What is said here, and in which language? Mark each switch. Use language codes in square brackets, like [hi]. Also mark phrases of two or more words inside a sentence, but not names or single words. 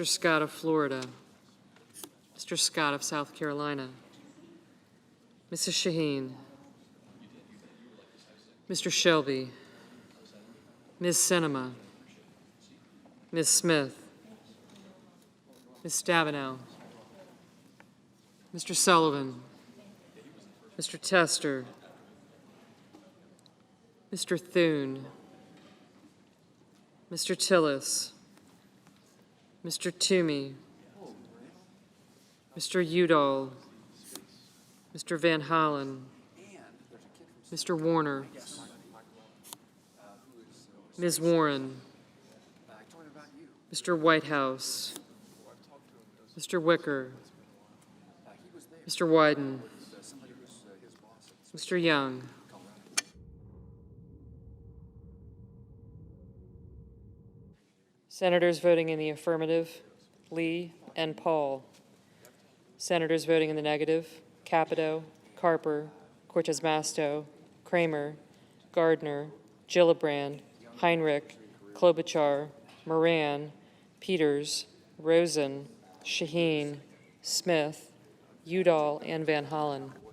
[en] Scott of Florida, Mr. Scott of South Carolina, Mrs. Shaheen, Mr. Shelby, Ms. Sinema, Ms. Smith, Ms. Stabenow, Mr. Sullivan, Mr. Tester, Mr. Thune, Mr. Tillis, Mr. Toomey, Mr. Udall, Mr. Van Hollen, Mr. Warner, Ms. Warren, Mr. Whitehouse, Mr. Wicker, Mr. Wyden, Mr. Young, Senators voting in the affirmative, Lee and Paul. Senators voting in the negative, Capito, Carper, Cortez Masto, Kramer, Gardner, Gillibrand, Heinrich, Klobuchar, Moran, Peters, Rosen, Shaheen, Smith, Udall, and Van Hollen.